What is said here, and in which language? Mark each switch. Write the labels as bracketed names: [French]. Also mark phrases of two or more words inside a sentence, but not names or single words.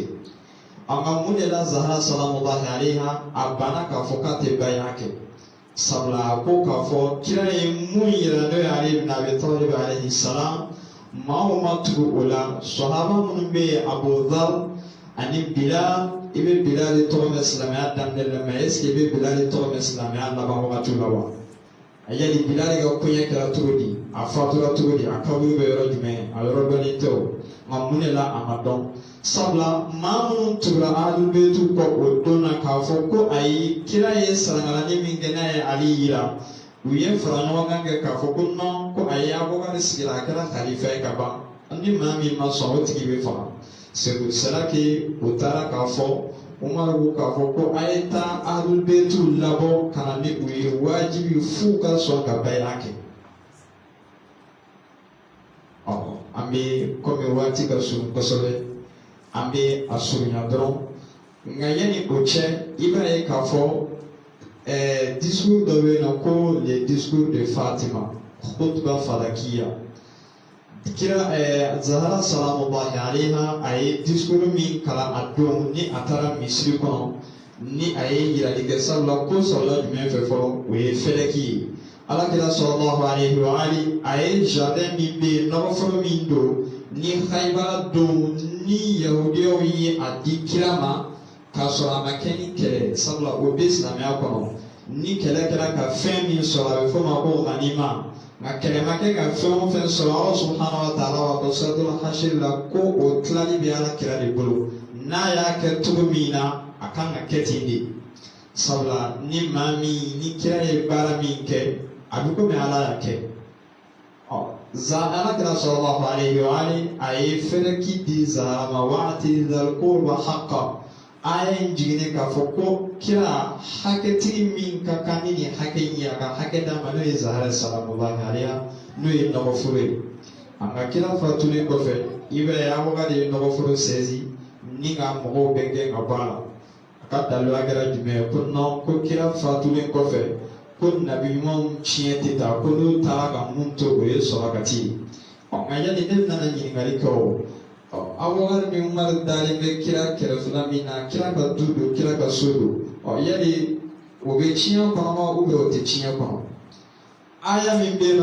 [Bambara] Nka mun de la Zahra [Arabic] سلام الله عليها [Bambara] a banna k'a fɔ k'a tɛ bay'a kɛ sabula a ko k'a fɔ kira ye mun yira n'o ye Ali ibn Abi Talib [Arabic] عليه السلام [Bambara] maa o ma tugu o la sahaba minnu bɛ yen Abu Dhar ani Bilal i bɛ Bilal tɔgɔ mɛn silamɛya daminɛ la [French] mais est-ce que [Bambara] i bɛ Bilal tɔgɔ mɛn silamɛya laban wagati la wa a yali Bilal ka koɲɛ kɛra cogo di a fatura cogo di a kaburu bɛ yɔrɔ jumɛn a yɔrɔ dɔnnen tɛ o nka mun de la a ma dɔn sabula maa minnu tugura Ahlul-Bayt kɔ o don na k'a fɔ ko ayi kira ye sarangalanin min kɛ n'a ye Ali yira u ye fara ɲɔgɔn kan kɛ k'a fɔ ko non ko ayi Abubakar sigira a kɛra khalifa ye ka ban ni maa min ma sɔn o tigi bɛ faga. [French] C'est pour cela que [Bambara] o taara k'a fɔ Umar ko k'a fɔ ko a ye taa Ahlul-Bayt labɔ ka na ni u ye wajibi f'u ka sɔn ka bay'a kɛ. An bɛ komi waati ka surun kosɛbɛ an bɛ a surunya dɔrɔn nka yanni o cɛ i b'a ye k'a fɔ discours dɔ bɛ yen nɔ ko [French] le discours de Fatima [Arabic] خطبة فدكية. [Bambara] Kira Zahra [Arabic] سلام الله عليها [Bambara] a ye discours min kalan a don ni a taara Misiri kɔnɔ ni a ye yirali kɛ sabula ko sɔrɔla jumɛn fɛ fɔlɔ o ye fɛlɛki ye alakira sallallahu [Arabic] عليه وآله [Bambara] a ye jardin min bɛ yen nɔgɔforo min don ni Haibara don ni yahudiyaw ye a di kira ma k'a sɔrɔ a ma kɛ ni kɛlɛ sabula o bɛ silamɛya kɔnɔ ni kɛlɛ kɛra ka fɛn min sɔrɔ a bɛ fɔ o ma ko ganima nka kɛlɛ ma kɛ ka fɛn o fɛn sɔrɔ Ala [Arabic] سبحانه وتعالى [Bambara] wa ko suratul Hashir la ko o tilali bɛ alakira de bolo n'a y'a kɛ cogo min na a kan ka kɛ ten de sabula ni maa min ni kira ye baara min kɛ a bɛ komi Ala y'a kɛ alakira [Arabic] صلى الله عليه وآله [Bambara] a ye fɛrɛki di Zahra ma [Arabic] وآت ذا القربى حقه [Bambara] a ye jiginni k'a fɔ ko kira hakɛtigi min ka kan ni nin hakɛ in ye a ka hakɛ d'a ma n'o ye Zahra [Arabic] سلام الله عليها [Bambara] n'o ye nɔgɔforo ye a ka kira fatulen kɔfɛ i b'a ye Abubakar ye nɔgɔforo sɛzi ni ka mɔgɔw bɛ gɛn ka bɔ a la a ka daliluya kɛra jumɛn ye ko non ko kira fatulen kɔfɛ ko nabi ɲumanw tiɲɛ tɛ taa ko n'u taara ka mun to o ye sɔrɔkati ye nka yanni ne nana ɲininkali kɛ o Abubakar ni Umar dalen bɛ kira kɛrɛfɛla min na kira ka du don kira ka so don yali o bɛ tiɲɛ kɔnɔ wa o tɛ tiɲɛ kɔnɔ aya min bɛ yen